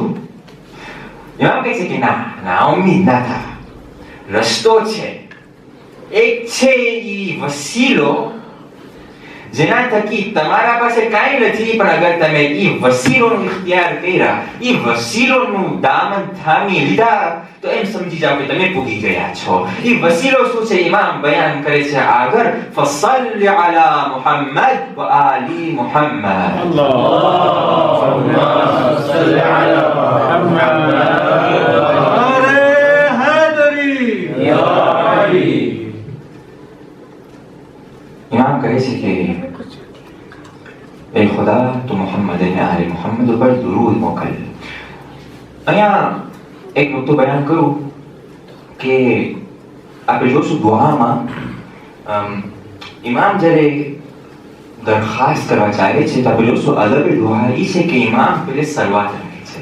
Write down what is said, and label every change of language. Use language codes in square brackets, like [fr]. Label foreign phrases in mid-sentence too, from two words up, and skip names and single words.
[gu] એમ કહે છે કે ના ઉમ્મીદ ના થા, રસ્તો છે, એક છે ઈ વસીલો જેના થકી તમારા પાસે કાંઈ નથી, પણ અગર તમે એ વસીલોનો ઇખ્તિયાર કર્યા, એ વસીલોનું દામન થામી લીધા, તો એમ સમજી જાઓ કે તમે પૂગી ગયા છો. એ વસીલો શું છે? ઇમામ બયાન કરે છે આગળ, [ar] فصل على محمد وآل محمد. اللهم صل على محمد [hi] अरे हैदरी [ar] يا علي. [gu] ઇમામ કહે છે કે એ ખુદા, તું મુહમ્મદ અને આલે મુહમ્મદ ઉપર દુરૂદ મોકલ. અહીંયા એક નુક્તો બયાન કરું કે આપણે જોશું દુઆમાં ઇમામ જ્યારે દરખાસ્ત કરવા ચાલે છે તો આપણે જોશું અદબ દુઆ એ છે કે ઇમામ પહેલે સલવાત રાખે છે.